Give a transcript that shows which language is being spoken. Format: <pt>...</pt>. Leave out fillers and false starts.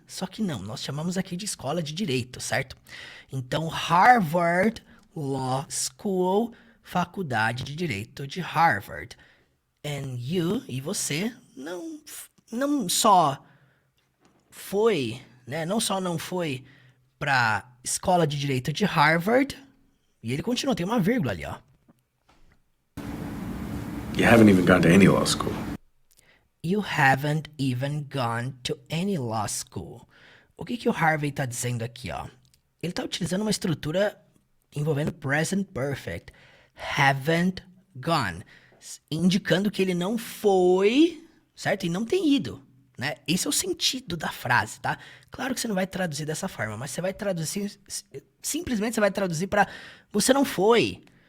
<pt>Só que não, nós chamamos aqui de escola de direito, certo? Então, Harvard Law School, faculdade de direito de Harvard.</pt> <en>And you,</en> <pt>e você, não só foi, né? Não só não foi pra escola de direito de Harvard. E ele continua, tem uma vírgula ali, ó.</pt> <en>You haven't even gone to any law school. You haven't even gone to any law school.</en> <pt>O que o Harvey tá dizendo aqui, ó? Ele tá utilizando uma estrutura envolvendo present perfect.</pt> <en>Haven't gone.</en> <pt>Indicando que ele não foi, certo? E não tem ido, né? Esse é o sentido da frase, tá? Claro que você não vai traduzir dessa forma, mas você vai traduzir, simplesmente você vai traduzir para você não foi.</pt>